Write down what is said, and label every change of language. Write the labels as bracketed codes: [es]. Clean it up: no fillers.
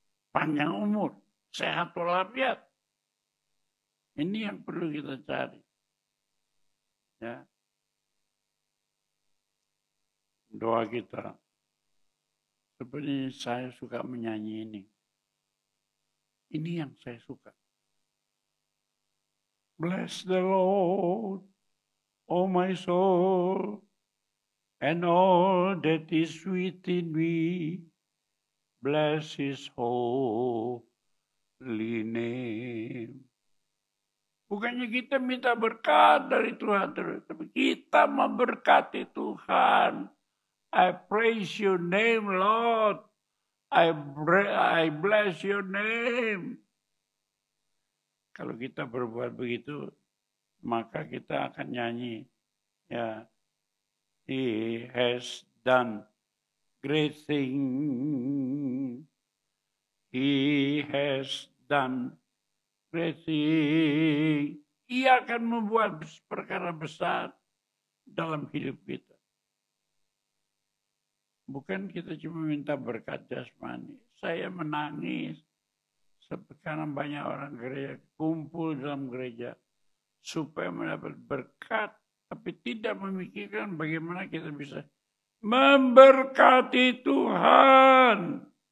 [id] Panjang umur, sehat walafiat. Ini yang perlu kita cari. Ya. Doa kita. Sebenarnya saya suka menyanyi ini. Ini yang saya suka. [en] Bless the Lord, oh my soul, and all that is within me. Bless his holy name. [id] Bukannya kita minta berkat dari Tuhan terus, tapi kita memberkati Tuhan. [en] I praise your name, Lord. I bless your name. [id] Kalau kita berbuat begitu, maka kita akan nyanyi. [en] Ya, He has done great things. He has done great things. [id] Ia akan membuat perkara besar dalam hidup kita. Bukan kita cuma minta berkat jasmani. Saya menangis. Sekarang banyak orang gereja kumpul dalam gereja supaya mendapat berkat, tapi tidak memikirkan bagaimana kita bisa memberkati Tuhan.